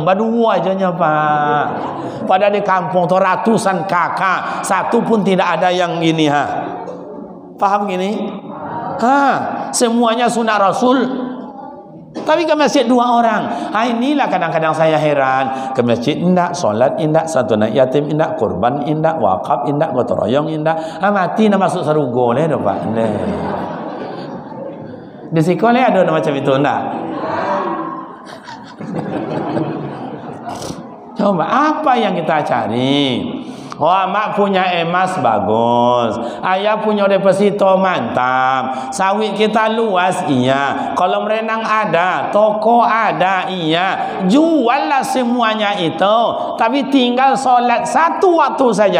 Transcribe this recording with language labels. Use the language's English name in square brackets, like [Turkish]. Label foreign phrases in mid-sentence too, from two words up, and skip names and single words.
[Malay] Berdua ajanya pak. Pada di kampung tu ratusan kakak. Satu pun tidak ada yang ini ha. Faham gini? Semuanya sunat Rasul. Tapi ke masjid 2 orang. Inilah kadang-kadang saya heran. Ke masjid indak, solat indak, satu anak yatim indak, kurban indak, wakaf indak, gotong royong indak. Mati nak masuk surga leh dah pak. Di sekolah ada macam itu enggak? Coba apa yang kita cari? Wah, mak punya emas bagus, ayah punya deposito mantap, sawit kita luas iya, kolam renang ada, toko ada iya, juallah semuanya itu, tapi tinggal solat 1 waktu saja.